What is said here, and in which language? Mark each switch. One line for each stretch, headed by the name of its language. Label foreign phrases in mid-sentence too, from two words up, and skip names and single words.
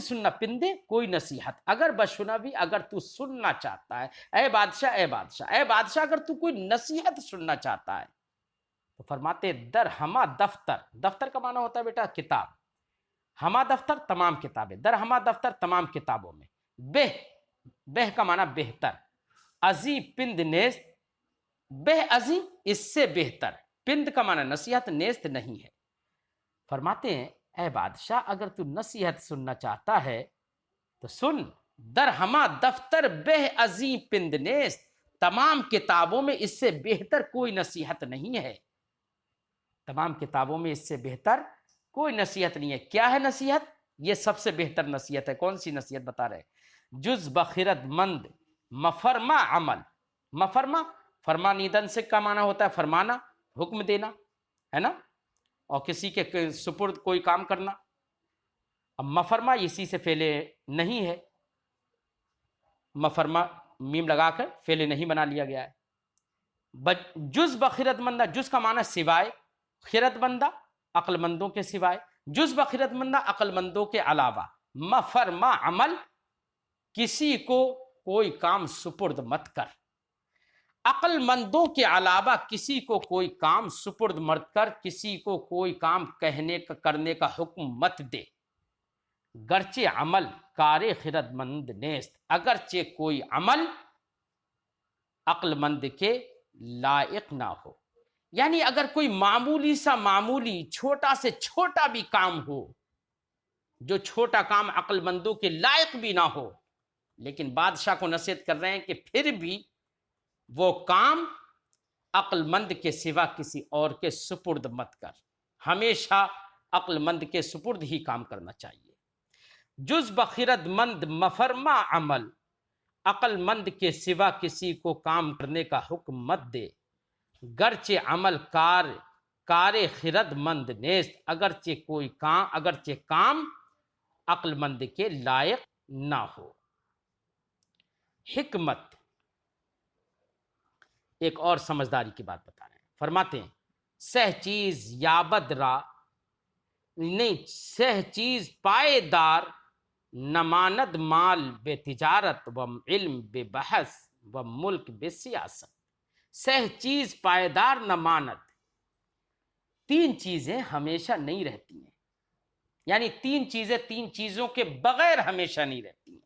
Urdu: سننا، پندے کوئی نصیحت،
Persian: اگر بشنوی
Urdu: اگر تو سننا چاہتا ہے، اے بادشاہ اے بادشاہ اے بادشاہ اگر تو کوئی نصیحت سننا چاہتا ہے، تو فرماتے
Persian: در ہما دفتر،
Urdu: دفتر کا معنی ہوتا ہے بیٹا کتاب،
Persian: ہما دفتر
Urdu: تمام کتابیں، در
Persian: ہما دفتر
Urdu: تمام کتابوں میں، بہ کا معنی بہتر،
Persian: ازی پند نیست، بہ ازی
Urdu: اس سے بہتر، پند کا معنی نصیحت، نیست نہیں ہے۔ فرماتے ہیں اے بادشاہ اگر تو نصیحت سننا چاہتا ہے تو سن،
Persian: در ہما دفتر بہ ازی پند نیست،
Urdu: تمام کتابوں میں اس سے بہتر کوئی نصیحت نہیں ہے، تمام کتابوں میں اس سے بہتر کوئی نصیحت نہیں ہے۔ کیا ہے نصیحت؟ یہ سب سے بہتر نصیحت ہے۔ کون سی نصیحت بتا رہے؟
Persian: جز بخرد مند مفرما عمل،
Urdu: مفرما فرمانیدن سے کا معنی ہوتا ہے فرمانا، حکم دینا ہے نا، اور کسی کے سپرد کوئی کام کرنا۔ اب مفرما اسی سے فعل نہیں ہے، مفرما میم لگا کر فعل نہیں بنا لیا گیا ہے۔
Persian: جز بخرد مندہ،
Urdu: جز کا معنی سوائے،
Persian: خرد مندہ
Urdu: عقل مندوں کے سوائے،
Persian: جز بخرد مندہ
Urdu: عقل مندوں کے علاوہ،
Persian: مفرما عمل
Urdu: کسی کو کوئی کام سپرد مت کر، عقل مندوں کے علاوہ کسی کو کوئی کام سپرد مت کر، کسی کو کوئی کام کہنے کا کرنے کا حکم مت دے،
Persian: گرچہ عمل کار خرد مند نیست،
Urdu: اگرچہ کوئی عمل عقل مند کے لائق نہ ہو، یعنی اگر کوئی معمولی سا معمولی چھوٹا سے چھوٹا بھی کام ہو، جو چھوٹا کام عقل مندوں کے لائق بھی نہ ہو، لیکن بادشاہ کو نصیحت کر رہے ہیں کہ پھر بھی وہ کام عقل مند کے سوا کسی اور کے سپرد مت کر، ہمیشہ عقل مند کے سپرد ہی کام کرنا چاہیے۔
Persian: جز بخرد مند مفرما عمل،
Urdu: عقل مند کے سوا کسی کو کام کرنے کا حکم مت دے،
Persian: گرچہ عمل کار خرد مند نیست،
Urdu: اگرچہ کام عقل مند کے لائق نہ ہو۔ حکمت ایک اور سمجھداری کی بات بتا رہے ہیں، فرماتے ہیں
Persian: سہ چیز یابد را
Urdu: نہیں،
Persian: سہ چیز پائے دار نماند مال بے تجارت و علم بے بحث و ملک بے سیاست۔ سہ چیز پائیدار نماند،
Urdu: تین چیزیں ہمیشہ نہیں رہتی ہیں، یعنی تین چیزوں کے بغیر ہمیشہ نہیں رہتی ہیں۔